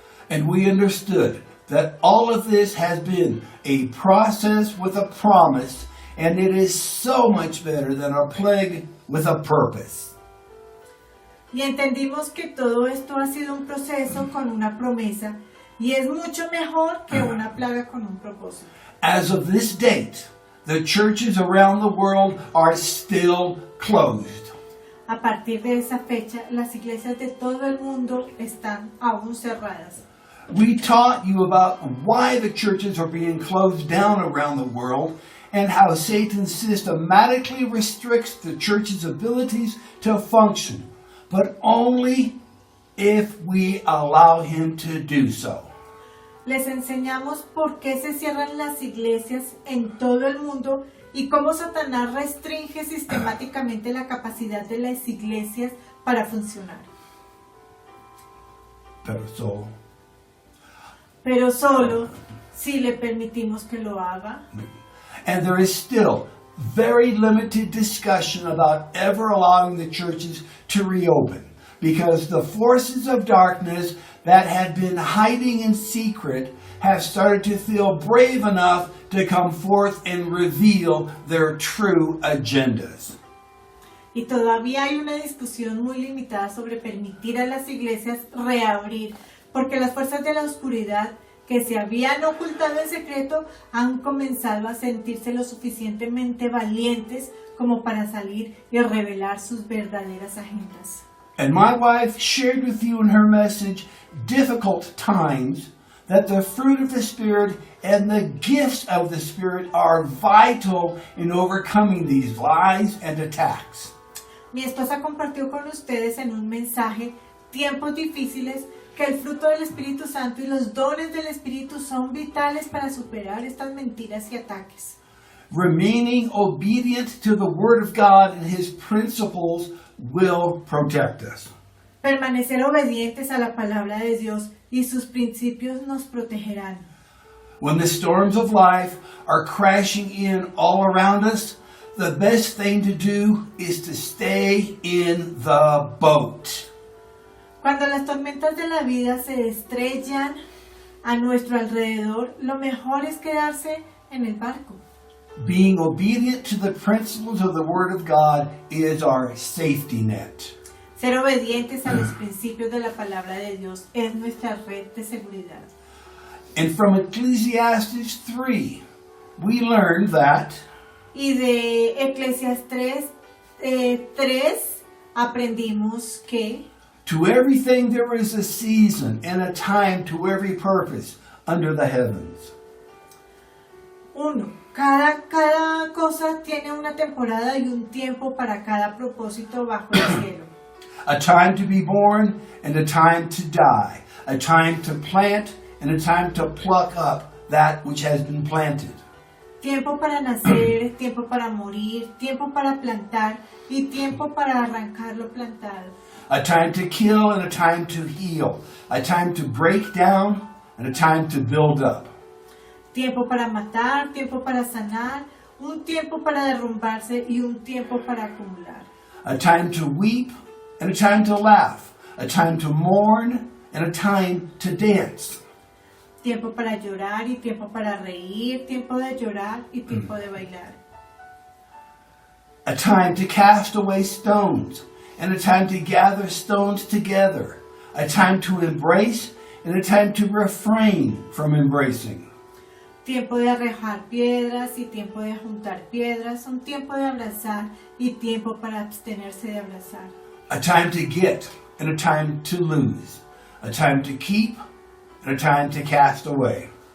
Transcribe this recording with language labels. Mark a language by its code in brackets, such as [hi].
[en] And we understood that all of this has been a process with a promise, and it is so much better than a plague with a purpose. [es] Y entendimos que todo esto ha sido un proceso con una promesa, y es mucho mejor que una plaga con un propósito. [en] As of this date, the churches around the world are still closed. [es] A partir de esa fecha, las iglesias de todo el mundo están aún cerradas. [en] We taught you about why the churches are being closed down around the world and how Satan systematically restricts the church's abilities to function, but only if we allow him to do so. [es] Les enseñamos por qué se cierran las iglesias en todo el mundo y cómo Satanás restringe sistemáticamente la capacidad de las iglesias para funcionar. Pero solo si le permitimos que lo haga. [en] And there is still very limited discussion about ever allowing the churches to reopen, because the forces of darkness that had been hiding in secret have started to feel brave enough to come forth and reveal their true agendas. [es] Y todavía hay una discusión muy limitada sobre permitir a las iglesias reabrir, porque las fuerzas de la oscuridad que se habían ocultado en secreto han comenzado a sentirse lo suficientemente valientes como para salir y revelar sus verdaderas agendas. [en] And my wife shared with you in her message difficult times, that the fruit of the Spirit and the gifts of the Spirit are vital in overcoming these lies and attacks. [es] Mi esposa compartió con ustedes en un mensaje tiempos difíciles, que el fruto del Espíritu Santo y los dones del Espíritu son vitales para superar estas mentiras y ataques. [en] Remaining obedient to the Word of God and His principles will protect us. [es] Permanecer obedientes a la palabra de Dios y sus principios nos protegerán. [en] When the storms of life are crashing in all around us, the best thing to do is to stay in the boat. [es] Cuando las tormentas de la vida se estrellan a nuestro alrededor, lo mejor es quedarse en el barco. [en] Being obedient to the principles of the Word of God is our safety net. [es] Ser obedientes a los principios de la palabra de Dios es nuestra red de seguridad. [en] And from Ecclesiastes 3, we learned that [es] Y de Eclesiastés 3 aprendimos que [en] to everything there is a season and a time to every purpose under the heavens. 1. [es] Cada cosa tiene una temporada y un tiempo para cada propósito bajo el cielo. [en] A time to be born and a time to die. A time to plant and a time to pluck up that which has been planted. [es] Tiempo para nacer, tiempo para morir, tiempo para plantar y tiempo para arrancar lo plantado. [en] A time to kill and a time to heal. A time to break down and a time to build up. [es] Tiempo para matar, tiempo para sanar, un tiempo para derrumbarse y un tiempo para acumular. [en] A time to weep and a time to laugh. A time to mourn and a time to dance. [es] Tiempo para llorar y tiempo para reír, tiempo de llorar y tiempo de bailar. [en] A time to cast away stones and a time to gather stones together. A time to embrace and a time to refrain from embracing. [es] Tiempo de arrojar piedras y tiempo de juntar piedras, un tiempo de abrazar y tiempo para abstenerse de abrazar. [en] A time to get and a time to lose. A time to keep and a time to cast away.